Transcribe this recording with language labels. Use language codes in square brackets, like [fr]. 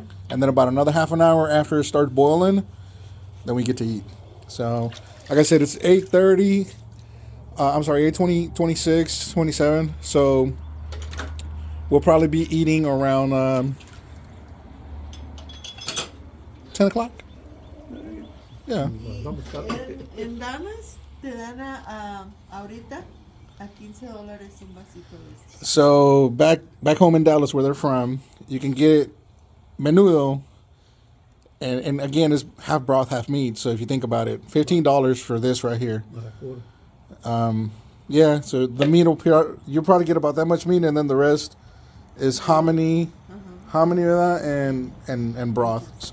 [en] And then about another half an hour after it starts boiling, then we get to eat. So, like I said, it's 8:30. I'm sorry, 8:20, 26, 27. So we'll probably be eating around 10 o'clock. Yeah. [es] En Dallas te dan ahorita a $15 un vasito de esto. [en] So back home in Dallas, where they're from, you can get menudo, and again, it's half broth, half meat. So if you think about it, $15 for this right here. Yeah, so the meat you'll probably get about that much meat, and then the rest is hominy of that, and broth.